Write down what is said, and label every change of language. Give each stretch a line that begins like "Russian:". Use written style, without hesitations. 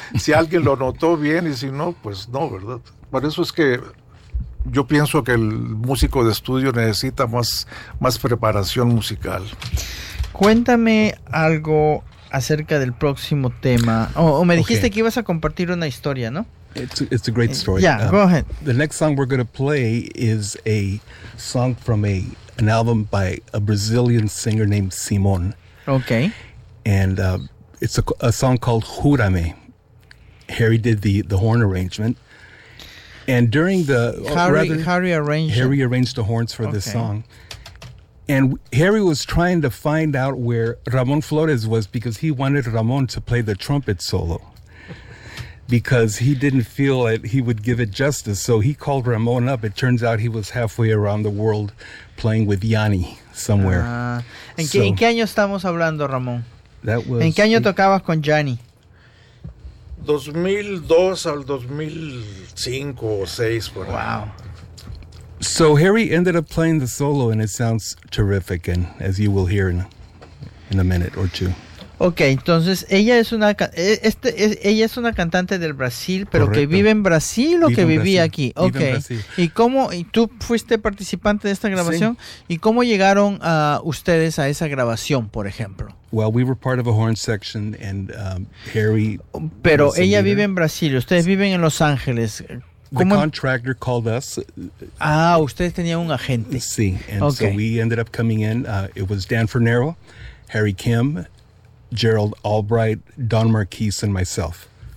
Spanish: Si alguien lo notó bien y si no, pues no, ¿verdad? Por eso es que yo pienso que el músico de estudio necesita más preparación musical. Cuéntame algo acerca del próximo tema. O me dijiste que ibas a compartir una historia, ¿no?
English: It's a great story. Yeah, go ahead. The next song we're going to play is a song from an album by a Brazilian singer named Simon. Okay. And it's a song called Júrame. Harry did the horn arrangement. And during the... Harry arranged the horns for this song. And Harry was trying to find out where Ramon Flores was because he wanted Ramon to play the trumpet solo. Because he didn't feel that he would give it justice. So he called Ramon up. It turns out he was halfway around the world playing with Yanni somewhere.
Spanish: ¿En qué año estamos hablando, Ramon?
English: That was
Spanish: ¿En qué año tocabas con Yanni? 2002 al 2005 o 6.
English: Wow. So Harry ended up playing the solo, and it sounds terrific, and as you will hear in a minute or two.
Spanish: Ok, entonces ella es una cantante del Brasil, pero correcto. ¿Que vive en Brasil o vive que vivía aquí? Ok. ¿Y tú fuiste participante de esta grabación? Sí. ¿Y cómo llegaron ustedes a esa grabación, por ejemplo?
English: Well, we were part of a horn section and Harry.
Spanish: Pero ella vive en Brasil, ustedes viven en Los Ángeles.
English: ¿Cómo? The contractor called us.
Spanish: Ah, ustedes tenían un agente.
English: Sí, and okay. So we ended up coming in. It was Dan Fornero, Harry Kim, Gerald Albright, Don Marquis, and myself.